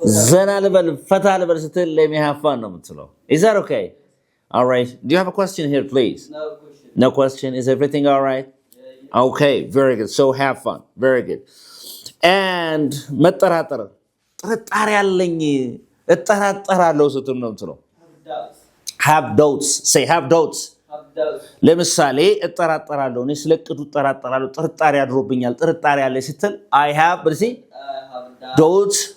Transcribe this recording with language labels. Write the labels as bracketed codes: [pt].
[am] ዘና ልበል ፈታ ልበል ስትል [en] let me have fun [am] ነው የምትለው. [en] Is that okay? All right. Do you have a question here, please? No question. No question. Is everything all right? Yeah. Okay, very good. So have fun. Very good. [am] And መጠራጠር ጥርጣሬ ያለኝ እጠራጠራለሁ ስትል ነው የምትለው. [en] Have doubts. Say have doubts. Have doubts. [am] ለምሳሌ እጠራጠራለሁ እኔ ስለቅዱ እጠራጠራለሁ ጥርጣሬ አድሮብኛል ጥርጣሬ ያለ ስትል [en] I have [am] በልሲ doubts.